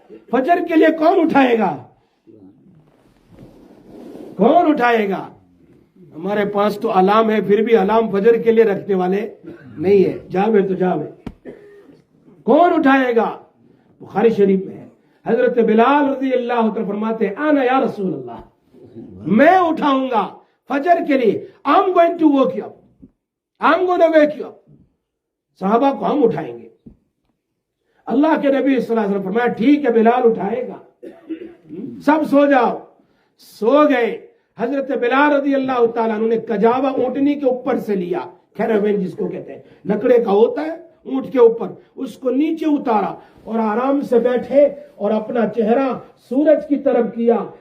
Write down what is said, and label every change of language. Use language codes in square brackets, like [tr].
[ur] فجر کے لیے کون اٹھائے گا؟ کون اٹھائے گا؟ ہمارے پاس تو الارم ہے, پھر بھی الارم فجر کے لیے رکھنے والے نہیں ہے. جاوے تو جاوے, کون اٹھائے گا؟ بخاری شریف میں ہے. حضرت بلال رضی اللہ عنہ فرماتے ہیں [ar] انا یا رسول اللہ, [ur] میں اٹھاؤں گا فجر کے لیے. [en] I'm going to wake you up, I'm going to wake you up. [ur] صحابہ کو ہم اٹھائیں گے. اللہ کے نبی صلی اللہ علیہ وسلم فرمایا ٹھیک ہے بلال اٹھائے گا, سب سو جاؤ. سو گئے. حضرت بلال رضی اللہ تعالیٰ عنہ نے کجاوا اونٹنی کے اوپر سے لیا, کیراوین جس کو کہتے ہیں, لکڑے کا ہوتا ہے اونٹ کے اوپر, اس کو نیچے اتارا اور آرام سے بیٹھے اور اپنا چہرہ سورج کی طرف کیا.